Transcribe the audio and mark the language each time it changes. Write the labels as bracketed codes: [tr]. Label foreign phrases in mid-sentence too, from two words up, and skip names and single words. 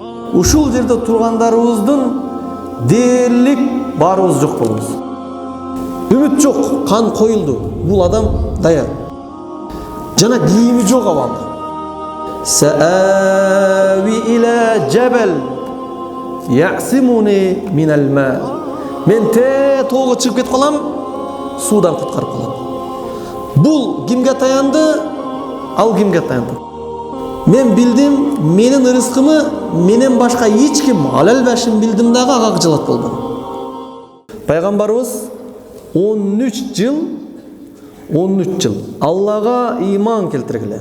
[ky] ушул жерде тургандарыбыздын дээрлик баарыбыз жок болобуз. Үмүт жок, кан коюлду. Бул адам даяр. Жана кийими жок абалда. [ar] سآوي إلى جبل يعصمني من الماء. [ky] Мен тоого чыгып кетип калам, суудан куткарып калам. Бул кимге таянды? Ал кимге таянды? Мен билдим, менин ырыскымы менен башка эч ким ала албашын билдим дагы ага кыжалат болдум. Пайгамбарыбыз 13 жыл Аллага иман келтиргиле.